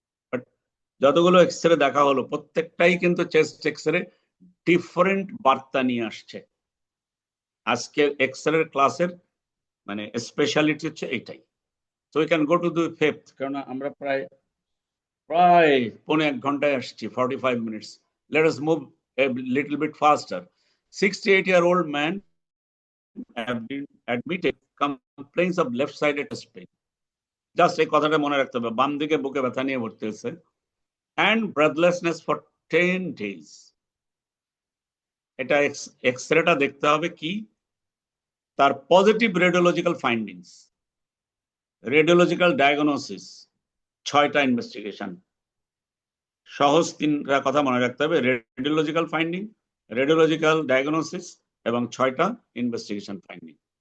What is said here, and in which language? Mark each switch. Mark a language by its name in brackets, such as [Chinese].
[Bangla] But যতগুলো x-ray দেখা হলো প্রত্যেকটাই কিন্তু চেস্ট এক্সরে ডিফারেন্ট বার্তা নিয়ে আসছে। আজকের এক্সরে ক্লাসের মানে স্পেশালিটি হচ্ছে এইটাই। [English] so we can go to the fifth, [Bangla] কারণ আমরা প্রায় 1.5 ঘন্টায় আসছি, [English] 45 minutes. Let us move a little bit faster. 68-year-old man have been admitted complaints of left-sided chest pain. [Bangla] Just এই কথাটা মনে রাখতে হবে, বাম দিকে বুকে ব্যথা নিয়ে ভর্তি হয়েছে, [English] and breathlessness for 10 days. [Bangla] এটা এক্সরেটা দেখতে হবে কি, তার positive radiological findings, radiological diagnosis, 6টা ইনভেস্টিগেশন, সহজ 3টা কথা মনে রাখতে হবে, রেডিওলজিক্যাল ফাইন্ডিং, রেডিওলজিক্যাল ডায়াগনোসিস এবং 6টা ইনভেস্টিগেশন ফাইন্ডিং।